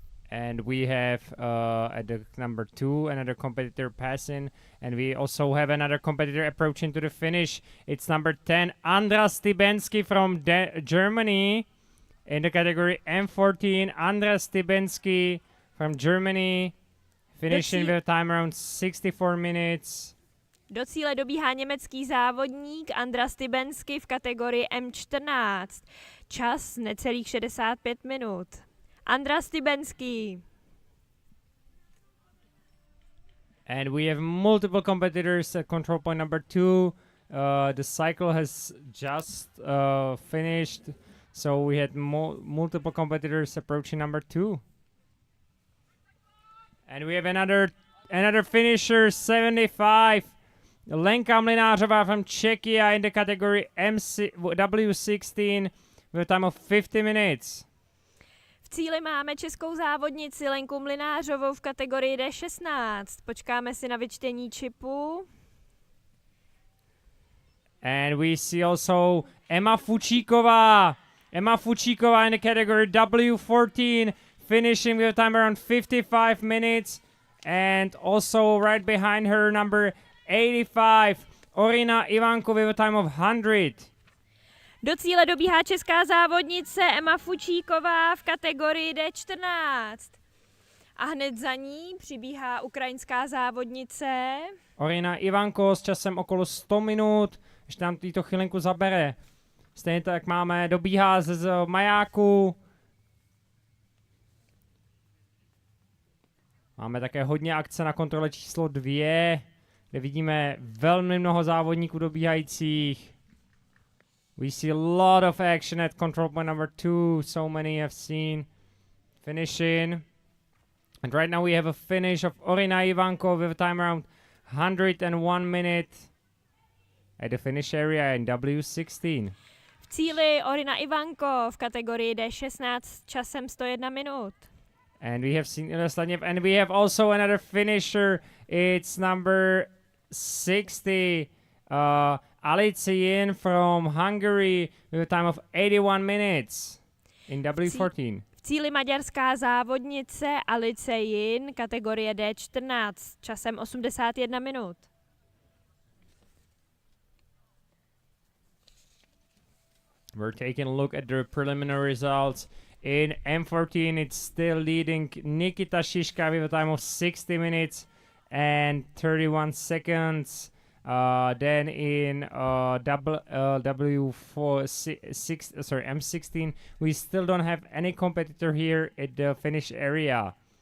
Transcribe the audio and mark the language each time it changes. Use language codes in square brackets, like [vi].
[en] And we have at the number 2 another competitor passing, and we also have another competitor approaching to the finish. It's number 10, Andras Stibensky from Germany in the category M14. Andras Stibensky from Germany finishing with a time around 64 minutes. [cs] Do cíle dobíhá německý závodník Andras Stibensky v kategorii M14. Čas necelých 65 minut. Andras Stibensky. [en] And we have multiple competitors at control point number 2. The cycle has just finished, so we had multiple competitors approaching number 2. And we have another finisher, 75. Lenka Mlynářová from Czechia in the category W16 with a time of 50 minutes. [cs] V cíli máme českou závodnici Lenku Mlynářovou v kategorii D16. Počkáme si na vyčtení čipu. [en] And we see also Emma Fučíková in the category W14, finishing with a time around 55 minutes. And also right behind her, number 85, Orina Ivanko with a time of 100. [cs] Do cíle dobíhá česká závodnice Emma Fučíková v kategorii D14. A hned za ní přibíhá ukrajinská závodnice Orina Ivanko s časem okolo 100 minut, ještě nám týto chvilinku zabere. Stejně tak dobíhá z majáku. Máme také hodně akce na kontrole číslo 2, kde vidíme velmi mnoho závodníků dobíhajících. [en] We see a lot of action at control point number 2. So many have seen finishing. And right now we have a finish of Orina Ivanko with a time around 101 minute at the finish area in W16. [cs] V cíli Orina Ivanko v kategorii D16 časem 101 minut. [en] And we have seen and we have also another finisher. It's number 60. Alice Yin from Hungary with a time of 81 minutes in W14. [cs] V cíli maďarská závodnice Alice Yin, kategorie D14, časem 81 minut. [en] We're taking a look at the preliminary results. In M14, it's still leading Nikita Shishka with a time of 60 minutes and 31 seconds. Then in M16, we still don't have any competitor here at the finish area.